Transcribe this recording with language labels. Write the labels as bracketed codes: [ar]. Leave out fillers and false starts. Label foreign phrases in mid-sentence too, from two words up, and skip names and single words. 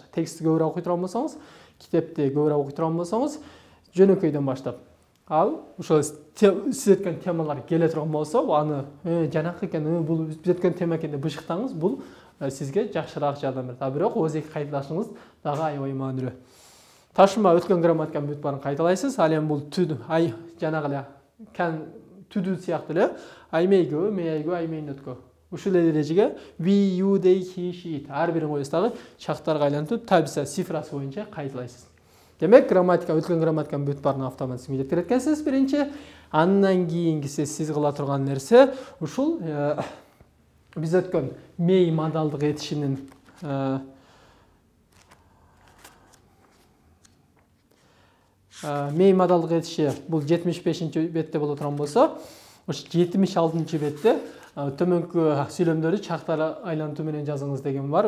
[ky] Текстти көбүрөөк окуй турган болсоңуз, китепти көбүрөөк окуй турган болсоңуз, жөнөкөйдөн баштап ал ошол сиз өткөн темалар келе турган болсо, аны жанакы экен, бул биз өткөн тема экен деп бышыктаңыз, бул сизге жакшыраак жардам берет. А бирок өзү кайталашыңыз дагы аябай маанилүү. Ташыма өткөн грамматиканын бүт баарын кайталайсыз. Ал эми бул жанагы эле to-do сыяктуу эле [en] I may go, may I go, I may not go. [ky] Ушул эрежеге [en] we, you, they, he, she, it [ky] ар бирин коюп дагы чактарга айлантып, табиса цифрасы боюнча кайталайсыз. Демек, өткөн грамматиканын бүт баарын автоматик жеткире эткенсиз биринчи. Андан кийинкиси сиз кыла турган нерсе ушул биз өткөн may модалдык этишинин may модалдык этиши бул 75-бетте боло турган болсо, ошо 76-бетте төмөнкү сүйлөмдөрдү чактар айлантуу менен жазыңыз деген бар.